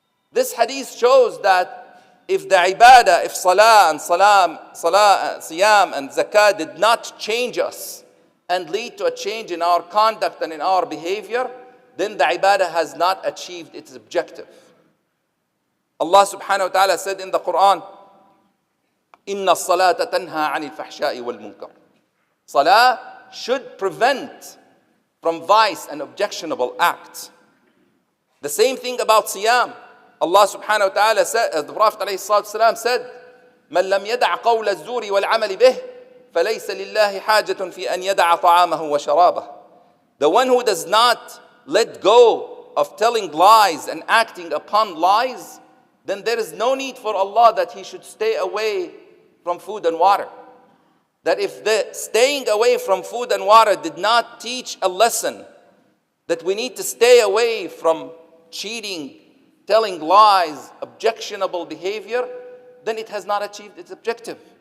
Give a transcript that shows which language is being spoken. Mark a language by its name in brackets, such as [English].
[English] This hadith shows that if the ibadah, if salah, siyam and zakah did not change us and lead to a change in our conduct and in our behavior, then the ibadah has not achieved its objective. [Arabic] Allah subhanahu wa ta'ala [English] said in the Quran, [Arabic] Inna salata tanha anil fahsha'i wal munkar. [English] Salah should prevent from vice and objectionable acts. The same thing about siyam. Allah subhanahu wa ta'ala said, the Prophet ﷺ said, [Arabic] من لم يدع قول الزور والعمل به فليس لله حاجة في أن يدع طعامه وشرابه. [English] The one who does not let go of telling lies and acting upon lies, then there is no need for Allah that he should stay away from food and water. That if the staying away from food and water did not teach a lesson that we need to stay away from cheating, telling lies, objectionable behavior, then it has not achieved its objective.